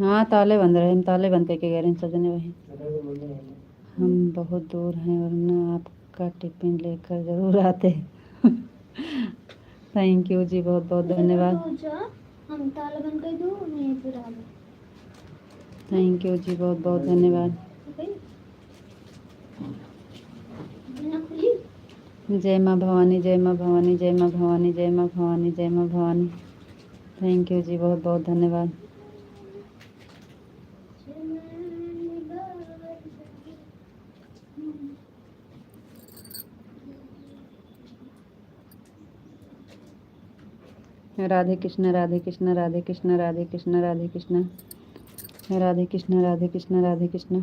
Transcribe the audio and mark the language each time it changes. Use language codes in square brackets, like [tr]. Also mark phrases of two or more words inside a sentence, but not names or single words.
[hi] हाँ ताले बंद रहे, हम ताले बंद करके गए रहे सजने वही। हम बहुत दूर हैं वरना आपका टिफिन लेकर जरूर आते। [en] thank you [hi] जी, बहुत बहुत धन्यवाद। हम ताला बंद कर दो, मैं फिर आ गई। [en] thank you [hi] जी, बहुत बहुत धन्यवाद। बिना खुली जय माँ भवानी, जय माँ भवानी, जय माँ भवानी, जय माँ भवानी, जय माँ भवानी। [en] thank you [hi] जी, बहुत बहुत धन्यवाद। राधे कृष्ण राधे कृष्ण राधे कृष्ण राधे कृष्ण राधे कृष्ण राधे कृष्ण राधे कृष्ण राधे कृष्ण।